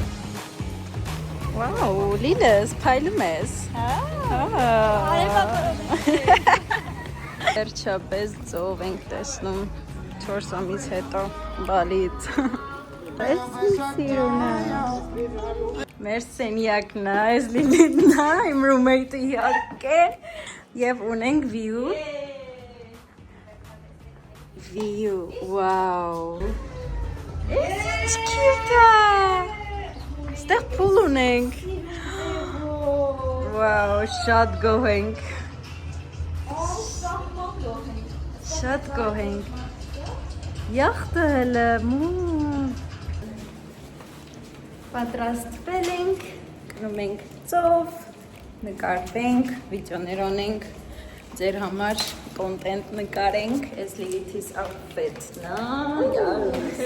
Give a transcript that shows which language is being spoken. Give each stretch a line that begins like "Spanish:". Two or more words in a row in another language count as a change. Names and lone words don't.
Armenian: Վաու, Լիլես, փայլում ես։ Վերջապես ծով ենք տեսնում 4 ամիս հետո բալից։ Այս սիրունը։ Մեր սենյակն է, այս Լիլիթն է, իմ ռումեյթը իհարկե։ Եվ ունենք view։
English: View, wow. It's cute.
Armenian: Ստեղ փուլ ունենք։ Wow, շատ գոհենք։ Շատ գոհենք։ Յախտը հələ պատրաստվել ենք, գնում ենք ծով, նկարվենք, վիդեոներ անենք, ձեր համար կոնտենտ նկարենք, այս Լիլիթիս outfit-ն է։